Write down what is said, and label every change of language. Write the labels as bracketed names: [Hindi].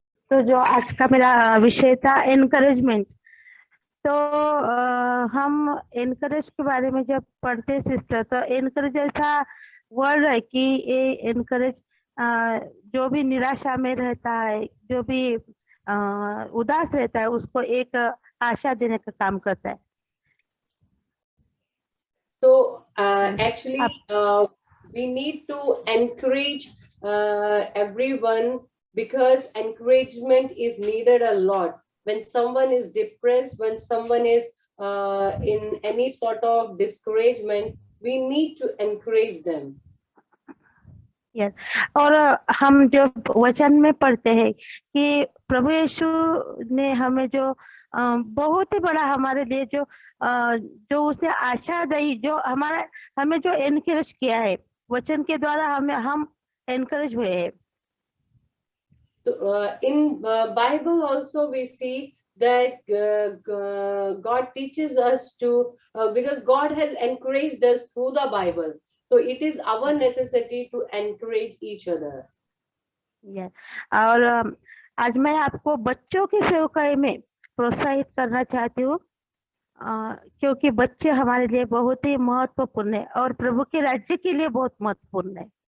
[Hindi] तो जो आज का मेरा विषय था एनकरेजमेंट, तो हम एनकरेज के बारे में जब पढ़ते सिस्टर, तो एनकरेज ऐसा वर्ड है कि ये एनकरेज जो भी निराशा में रहता है, जो भी उदास रहता है, उसको एक आशा देने का काम करता है। [English] So actually, we need to encourage everyone, because encouragement is needed a lot. When someone is depressed, when someone is in any sort of discouragement, we need to encourage them. [Hindi] Yes, और हम जो वचन में पढ़ते हैं कि प्रभु यीशु ने हमें जो बहुत ही बड़ा हमारे लिए जो उसने आशा दी, जो हमें जो एनकरेज किया है, वचन के द्वारा हम एनकरेज हुए हैं। [English] So, in Bible also we see that God teaches us to, because God has encouraged us through the Bible. So it is our necessity to encourage each other. Yes. [Hindi] और आज मैं आपको बच्चों की सेवकाई में प्रोत्साहित करना चाहती हूँ, क्योंकि बच्चे हमारे लिए बहुत ही महत्वपूर्ण है और प्रभु के राज्य के लिए बहुत महत्वपूर्ण है।